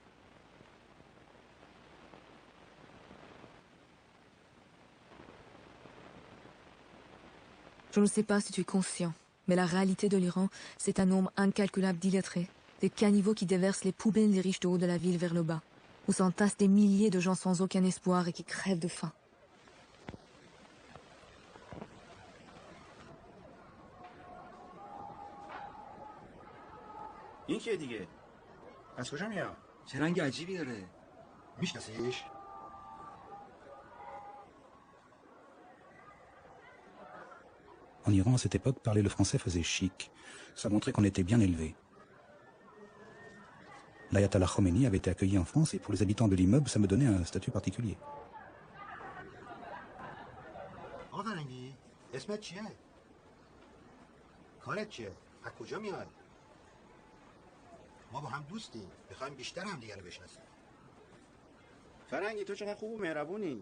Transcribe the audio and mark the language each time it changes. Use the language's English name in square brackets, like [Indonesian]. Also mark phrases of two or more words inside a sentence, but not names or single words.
[French] Je ne sais pas si tu es conscient, mais la réalité de l'Iran, c'est un nombre incalculable d'illettrés, des caniveaux qui déversent les poubelles des riches de haut de la ville vers le bas, où s'entassent des milliers de gens sans aucun espoir et qui crèvent de faim. [Persian] این کیه دیگه؟ از کجا میاد؟ چه رنگ عجیبی داره؟ میشناسیش؟ [French] En Iran, à cette époque, parler le français faisait chic. Ça montrait qu'on était bien élevé. L'ayatollah Khomeini avait été accueilli en France et pour les habitants de l'immeuble, ça me donnait un statut particulier. [Persian] آقا فرنگی اسمت چیه؟ کارت چیه؟ از کجا میاد؟ ما با هم دوستیم. میخوایم بیشتر هم دیگه رو بشناسیم. فرنگی تو چقدر خوب و مهربونی.